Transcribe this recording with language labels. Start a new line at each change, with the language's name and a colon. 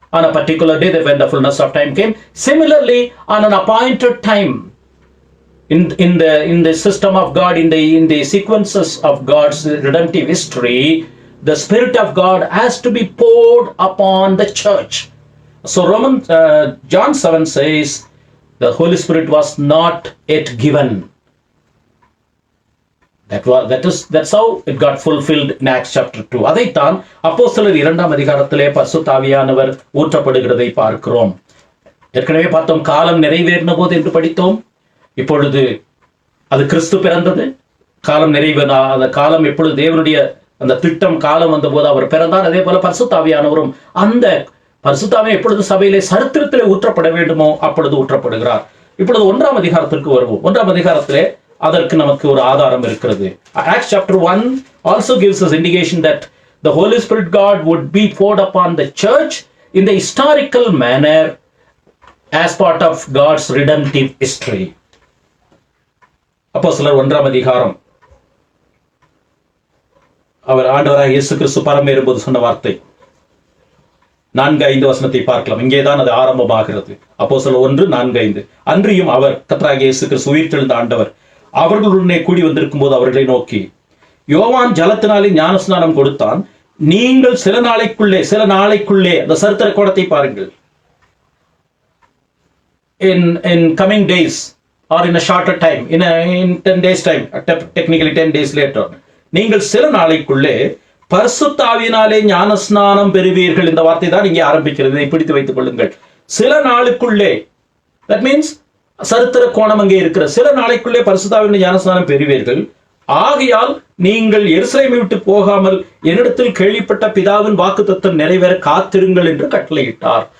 English: on a particular day when the fullness of time came. Similarly, on an appointed time, in the system of God, in the sequences of God's redemptive history, the Spirit of God has to be poured upon the church. So John 7 says the Holy Spirit was not yet given. That's how it got fulfilled in Acts chapter 2.
Tamil: அதைத்தான் அப்போஸ்தலர் 2ஆம் அதிகாரத்திலே பரிசுத்த ஆவியானவர் ஊற்றப்படுகிறதை பார்க்கிறோம். ஏற்கனவே பார்த்தோம், காலம் நிறைவேறின போது என்று படித்தோம். இப்பொழுது அது கிறிஸ்து பிறந்தது. காலம் அந்த காலம் எப்பொழுது தேவனுடைய அந்த திட்டம் காலம் வந்த போது அவர் பிறந்தார். அதே போல பரிசுத்த ஆவியானவரும் அந்த பரிசுத்த ஆவி எப்பொழுது சபையிலே சரித்திரத்திலே ஊற்றப்பட வேண்டுமோ அப்பொழுது ஊற்றப்படுகிறார். இப்பொழுது 1ஆம் அதிகாரத்திற்கு வருவோம். 1ஆம் அதிகாரத்திலே அதற்கு நமக்கு ஒரு ஆதாரம் இருக்கிறது.
English: Acts chapter 1 also gives us indication that the Holy Spirit God would be poured upon the church in the historical manner as part of God's redemptive history.
Tamil: அப்போஸ்தலர் 1ஆம் அதிகாரம், அவர் ஆண்டவராக இயேசு கிறிஸ்து பரமேறும்போது சொன்ன வார்த்தை 4-5 வசனத்தை பார்க்கலாம். இங்கேதான் அது ஆரம்பமாகிறது. அப்போஸ்தலர் 1:4-5. அன்றியும் அவர் கர்த்தராகிய இயேசு கிறிஸ்து உயிர்த்தெழுந்த ஆண்டவர் அவர்களுடனே கூடி வந்திருக்கும் போது அவர்களை நோக்கி, யோவான் ஜலத்தினாலே ஞானஸ்நானம் கொடுத்தான், நீங்கள் சில நாளைக்குள்ளே அந்த சரித்திர கோணத்தை பாருங்கள்.
English: in coming days or in a shorter time, in 10 days time, technically 10 days later,
Tamil: நீங்கள் சில நாளைக்குள்ளே பரிசுத்த ஆவியினாலே ஞானஸ்நானம் பெறுவீர்கள். இந்த வார்த்தை தான் இங்கே ஆரம்பிக்கிறது. இதை பிடித்து வைத்துக் கொள்ளுங்கள். சில நாளுக்குள்ளே,
English: that means
Tamil: சரித்திர கோணம் அங்கே இருக்கிற சில நாளைக்குள்ளே பரிசுத்த ஆவியினாலே ஞானஸ்நானம் பெறுவீர்கள். ஆகையால் நீங்கள் எருசலேமை விட்டு போகாமல் என்னிடத்தில் கேள்விப்பட்ட பிதாவின் வாக்குத்தத்தம் நிறைவேற காத்திருங்கள் என்று கட்டளையிட்டார்.